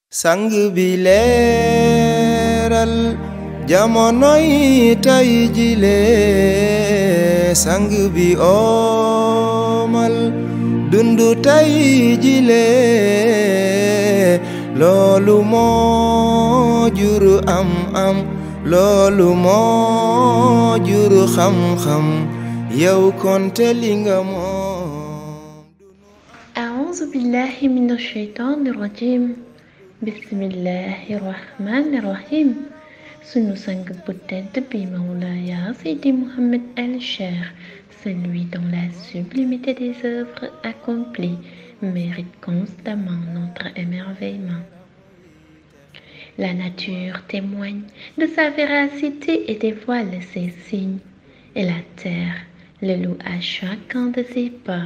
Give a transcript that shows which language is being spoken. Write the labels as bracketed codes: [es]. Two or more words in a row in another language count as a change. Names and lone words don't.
[wo] sang bi leeral jamonoy tay jile sang bi omal dundu tay jile loolu moo jur am loolu moo jur xam-xam yow konte li nga moom. [ar] أعوذ بالله من الشيطان الرجيم بسم الله الرحمن الرحيم [wo] sunu sang bu tedd bi [ar] Mawlaya Seydi Mouhamed El Cheikh, [fr] celui dont la sublimité des œuvres accomplies mérite constamment notre émerveillement. La nature témoigne de sa véracité et dévoile ses signes, et la terre le loue à chacun de ses pas.